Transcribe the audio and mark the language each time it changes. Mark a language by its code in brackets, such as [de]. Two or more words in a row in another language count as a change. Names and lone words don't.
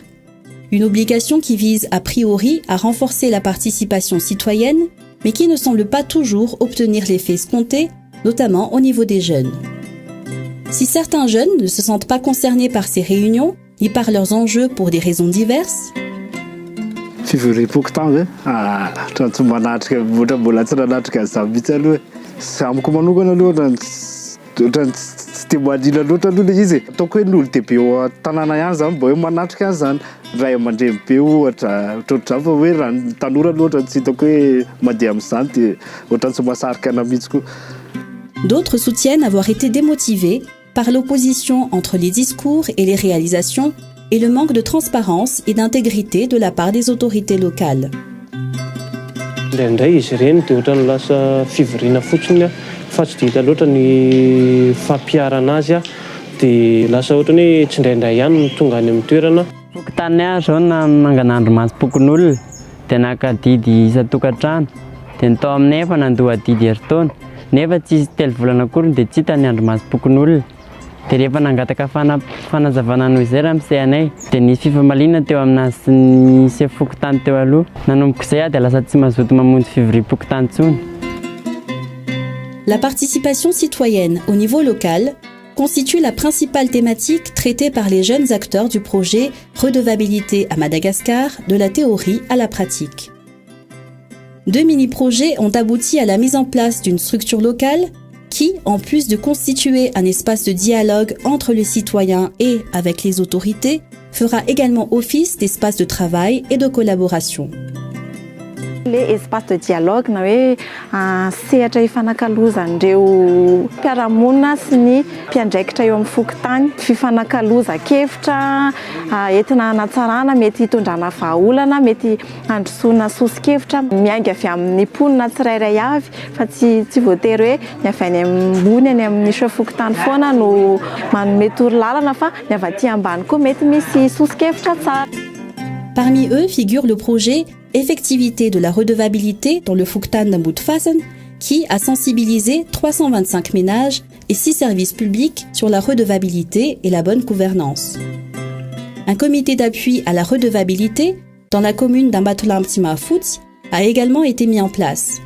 [fr] Une obligation qui vise a priori à renforcer la participation citoyenne, mais qui ne semble pas toujours obtenir l'effet escompté, notamment au niveau des jeunes. Si certains jeunes ne se sentent pas concernés par ces réunions, ni par leurs enjeux pour des raisons diverses, [mg] Timadila loatra aloha le izy ataoko hoe n'olo dehibe eo tanàna ihany zany mba hoe manatrika an'izany ray aman-dreny be ohatra ohatr'izany fa hoe raha ny tanora loatra tsy hitako hoe mandeha amin'izany dia ohatrany tsy mahasarika ana mihitsy koa. [fr] D'autres soutiennent avoir été démotivés par l'opposition entre les discours et les réalisations et le manque de transparence et d'intégrité de la part des autorités locales. [mg] Indraindray izy ireny dia ohatrany lasa fivoriana fotsiny fa tsy dia hita loatra ny fampiarana azy dia lasa ohatrany hoe tsy indraindray ihany no tonga any amin'ny toerana. Fokontany zao na mangan'andro mahazo pokon'olona dia naka didy isa-tokantrano dia ny tao aminay efa nandoa didy herintaona nefa tsy telo volana akory dia tsy hitany andro masom-pokon'olona. Dia rehefa nangataka fanazavana noho izay raha misehanay dia nisy fifamaliana teo aminazy sy ny sefokotany teo aloha. Nanomboka izay dia lasa tsy mazoto mamonjy fivoriam-pokotany intsony. [fr] La participation citoyenne au niveau local constitue la principale thématique traitée par les jeunes acteurs du projet Redevabilité à Madagascar, de la théorie à la pratique. 2 mini-projets ont abouti à la mise en place d'une structure locale qui, en plus de constituer un espace de dialogue entre les citoyens et avec les autorités, fera également office d'espace de travail et de collaboration. Le espace de dialogue [mg] na hoe sehatra ifanakalozan'ireo mpiara-monina sy ny mpiandraikitra eo amin'ny fokontany, fifanakaloza-kevitra entina hanatsarana, mety hitondrana vahaolana, mety handrosoana sosi-kevitra miainga avy amin'ny mponina tsirairay avy fa tsy voatery hoe ny avy any ambony any amin'ny fokontany foana no manome torolalana fa ny avy aty ambany koa mety misy sosi-kevitra tsara. [fr] Parmi eux figure le projet Effectivité de la redevabilité dans le Fuktan d'Ambutfasen, qui a sensibilisé 325 ménages et 6 services publics sur la redevabilité et la bonne gouvernance. Un comité d'appui à la redevabilité dans la commune d'Ambatolamptima-Fout a également été mis en place.